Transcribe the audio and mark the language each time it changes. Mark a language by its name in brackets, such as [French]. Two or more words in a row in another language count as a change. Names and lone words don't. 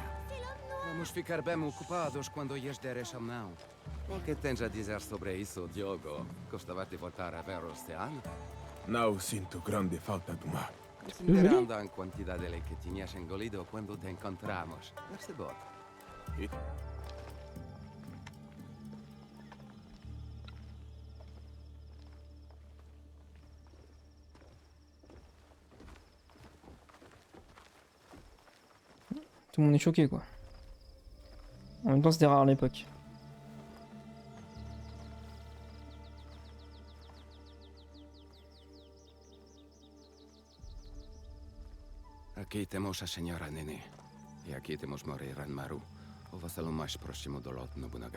[Portuguese] Vamos ficar bem ocupados quando lhes deres a mão. O que tens a dizer sobre isso, Diogo? Gostava de voltar a ver o oceano? Não sinto grande falta do mar. Considerando a quantidade que tinhas engolido quando te encontramos. Percebo. E [French] Tout le monde est choqué, quoi. En même temps, c'était rare à l'époque. [Portuguese] Aqui temos a senhora Nene. E aqui temos morir Ranmaru, o vassalo mais próximo do Lord Nobunaga.